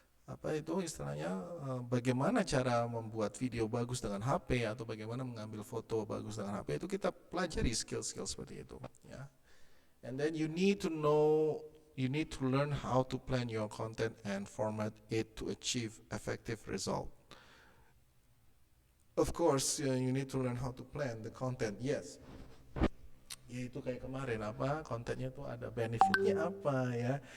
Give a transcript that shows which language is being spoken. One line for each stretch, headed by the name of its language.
Indonesian: apa itu istilahnya, bagaimana cara membuat video bagus dengan HP atau bagaimana mengambil foto bagus dengan HP, itu kita pelajari skill-skill seperti itu ya.
English: And then you need to learn how to plan your content and format it to achieve effective result. Of course, you need to learn how to plan the content. Yes.
Indonesian: Yaitu kayak kemarin apa kontennya tuh ada benefitnya apa ya.